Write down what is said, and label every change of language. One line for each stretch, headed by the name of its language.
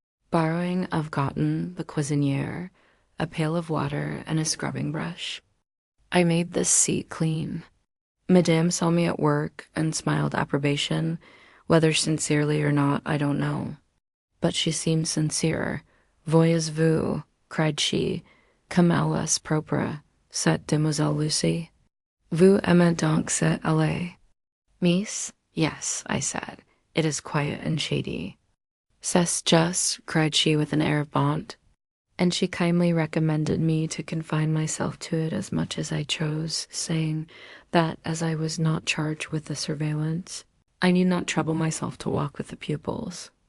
English: Borrowing of Gotten, the cuisinière, a pail of water and a scrubbing brush, I made this seat clean. Madame saw me at work and smiled approbation, whether sincerely or not, I don't know. But she seemed sincere.
French: Voyez-vous, cried she, comme elle est propre, cette demoiselle Lucy. Vous aimez donc cette allée?
English: Mees? Yes, I said. It is quiet and shady.
French: C'est just,
English: cried she with an air of bonte, and she kindly recommended me to confine myself to it as much as I chose, saying that as I was not charged with the surveillance, I need not trouble myself to walk with the pupils.